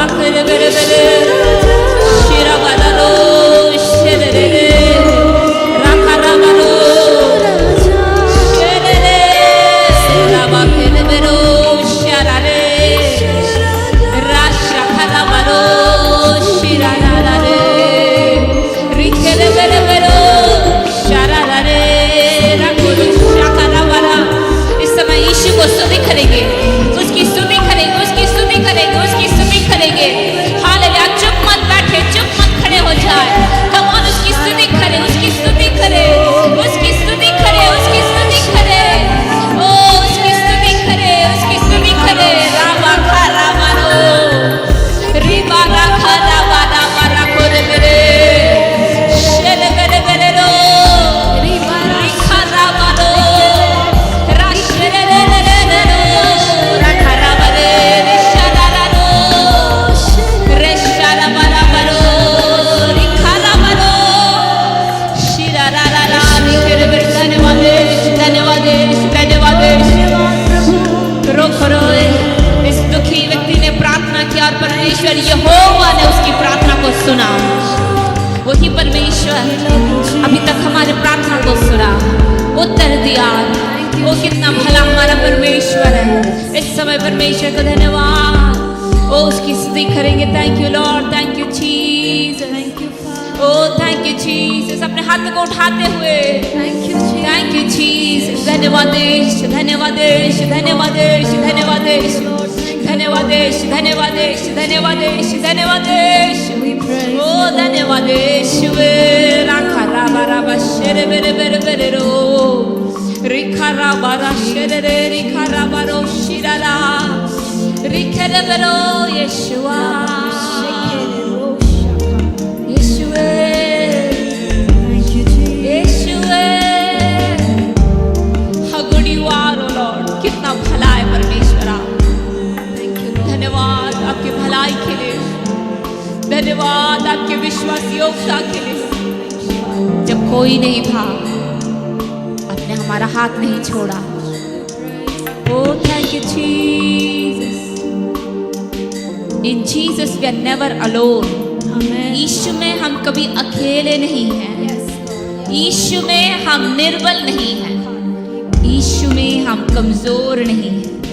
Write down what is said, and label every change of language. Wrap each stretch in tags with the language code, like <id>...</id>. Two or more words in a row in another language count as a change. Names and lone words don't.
<hi>करे बेरे बेरे शिरा बालो शेरे रे राखा राबालो शेरे रे राबा करे बेरो शिरा रे राशा खला बालो शिरा रा रे रिखे रे बेरे बेरो शिरा रा रे राखो शाखा राबाला। इस समय यीशु को स्तुति करेंगे, उसकी स्तुति करेंगे, उसकी स्तुति करेंगे, उसकी स्तुति करेंगे। हालेलुया, चुप मत बैठे, चुप मत खड़े हो जाए।</hi> <en>come on,</en> <hi>उसकी स्तुति करें, उसकी स्तुति करें, उसकी स्तुति करें, उसकी स्तुति करें, ओ उसकी स्तुति करें, उसकी स्तुति करें। राबा खा राबा रो रिबा राखा राबा राबा राखो रे मेरे शेले मेरे मेरे रो रिबा राखा राबा रो राशेरे रे रे रे रे रो राखा राबा रे रिशारा रा रो रेशारा बारा बारो रिखा राबा रो शिरा रा रा रा रिखे रे रे। धन्यवाद धन्यवाद धन्यवाद। रोको रो इस दुखी व्यक्ति ने प्रार्थना किया और परमेश्वर यहोवा ने उसकी प्रार्थना को सुना। वही परमेश्वर अभी तक हमारे प्रार्थना को सुना, उत्तर दिया। वो कितना भला हमारा परमेश्वर है। इस समय परमेश्वर को धन्यवाद, ओ उसकी स्तुति करेंगे।</hi> <en>Thank you Lord, thank you Jesus, oh thank you Jesus.</en> <hi>अपने हाथ को उठाते हुए</hi> <en>thank you Jesus.</en> <hi>धन्यवाद धन्यवाद धन्यवाद धन्यवाद धन्यवाद धन्यवाद धन्यवाद धन्यवाद ओ धन्यवाद यीशुवे राखा राबा राबा शेरे बेरे बेरे बेरे रो रिखा राबा रा शेरे रे रिखा राबा रो शिराला रिखे रे बेरो यीशुआ यीशुवे यीशुवे हगुड़ी वारो लॉर्ड। कितना भला है परमेश्वर आप। धन्यवाद आपकी भलाई के लिए, धन्यवाद आपके विश्वास योग्यता के लिए। जब कोई नहीं था आपने हमारा हाथ नहीं छोड़ा। ओ थैंक यू जीसस।</hi> <en>In Jesus we are never alone.</en> <hi>यीशु में हम कभी अकेले नहीं हैं। यीशु में हम निर्बल नहीं हैं। यीशु में हम कमजोर नहीं हैं।</hi>